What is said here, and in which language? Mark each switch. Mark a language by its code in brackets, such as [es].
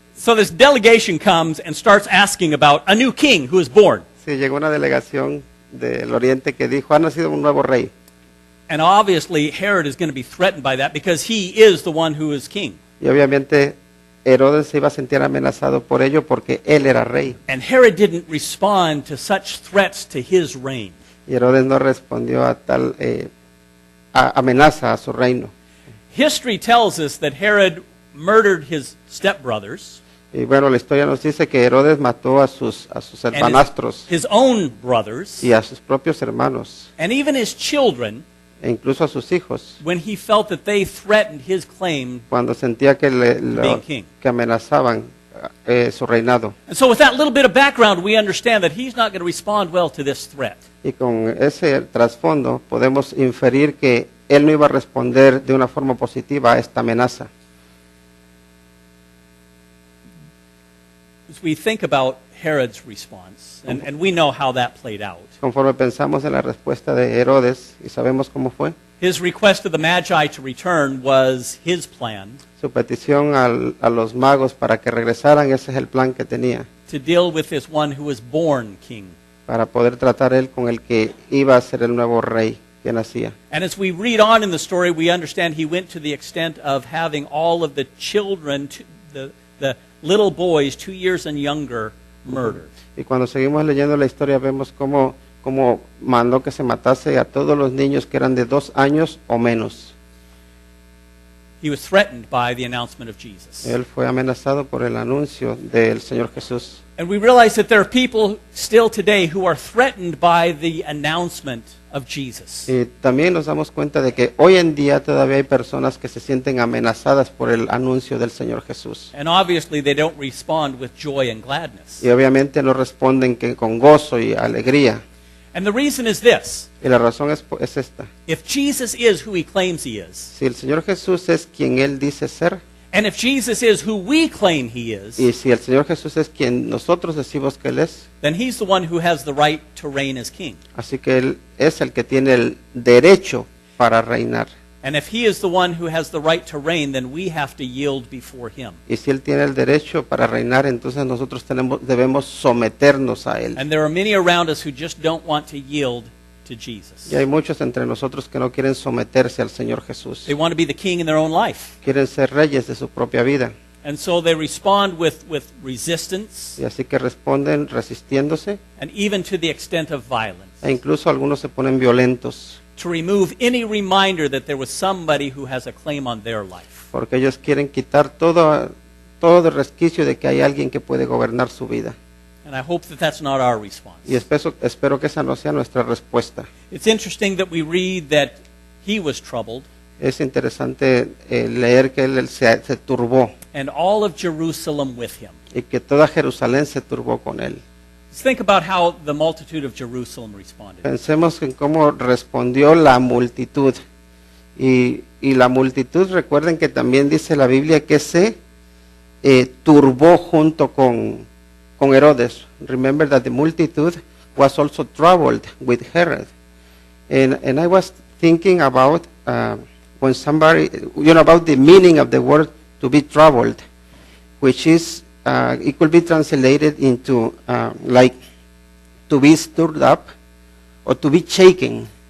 [en] So this delegation comes and starts asking about a new king who is born. [es] Sí, llegó una delegación del Oriente que dijo, "Ha nacido un nuevo rey." [en] And obviously Herod is going to be threatened by that because he is the one who is king. [es] Y obviamente Herodes se iba a sentir amenazado por ello porque él era rey. [en] And Herod didn't respond to such threats to his reign. [es] Y Herodes no respondió a tal amenaza a su reino. [en] History tells us that Herod murdered his stepbrothers. [es] Y bueno, la historia nos dice que Herodes mató a sus hermanastros [en] his own brothers, [es] y a sus propios hermanos, [en] and even his children, [es] e incluso a sus hijos, [en] when he felt that they threatened his claim [es] cuando sentía que [en] being king. [es] que amenazaban su reinado. [en] And so with that little bit of background, we understand that he's not going to respond well to this threat. [es] Y con ese trasfondo podemos inferir que él no iba a responder de una forma positiva a esta amenaza. [en] As we think about Herod's response, and we know how that played out. [es] Conforme pensamos en la respuesta de Herodes y sabemos cómo fue, [en] His request of the Magi to return was his plan [es] su petición a los magos para que regresaran, ese es el plan que tenía, [en] to deal with this one who was born king. [es] para poder tratar él con el que iba a ser el nuevo rey que nacía. [en] And as we read on in the story, we understand he went to the extent of having all of the children, the little boys 2 years and younger, murdered. [es] Y cuando seguimos leyendo la historia vemos cómo mandó que se matase a todos los niños que eran de 2 años o menos. [en] He was threatened by the announcement of Jesus. [es] Él fue amenazado por el anuncio del Señor Jesús. [en] And we realize that there are people still today who are threatened by the announcement of Jesus. [es] Y también nos damos cuenta de que hoy en día todavía hay personas que se sienten amenazadas por el anuncio del Señor Jesús. [en] And obviously they don't respond with joy and gladness. [es] Y obviamente no responden con gozo y alegría. [en] And the reason is this. [es] Y la razón es esta. [en] If Jesus is who he claims he is, [es] Si el Señor Jesús es quien Él dice ser, [en] and if Jesus is who we claim he is, [es] y si el Señor Jesús es quien nosotros decimos que Él es, [en] then he's the one who has the right to reign as king. [es] así que Él es el que tiene el derecho para reinar. [en] And if he is the one who has the right to reign, then we have to yield before him. [es] Y si Él tiene el derecho para reinar, entonces nosotros debemos someternos a Él. [en] And there are many around us who just don't want to yield to Jesus. [es] Y hay muchos entre nosotros que no quieren someterse al Señor Jesús. [en] They want to be the king in their own life. [es] Quieren ser reyes de su propia vida. [en] And so they respond with resistance [es] Y así que responden resistiéndose, [en] and even to the extent of violence, [es] e incluso algunos se ponen violentos, [en] to remove any reminder that there was somebody who has a claim on their life. [es] porque ellos quieren quitar todo el resquicio de que hay alguien que puede gobernar su vida. [en] And I hope that that's not our response. [es] Y espero que esa no sea nuestra respuesta. [en] It's interesting that we read that he was troubled, [es] Es interesante leer que él se turbó [en] and all of Jerusalem with him. [es] y que toda Jerusalén se turbó con él. [en] Let's think about how the multitude of Jerusalem responded. [es] Pensemos en cómo respondió la multitud. Y la multitud, recuerden que también dice la Biblia que se turbó junto con Herodes. [en] Remember that the multitude was also troubled with Herod. And I was thinking about when somebody, about the meaning of the word to be troubled, which is, it could be translated into like to be stirred up or to be shaken.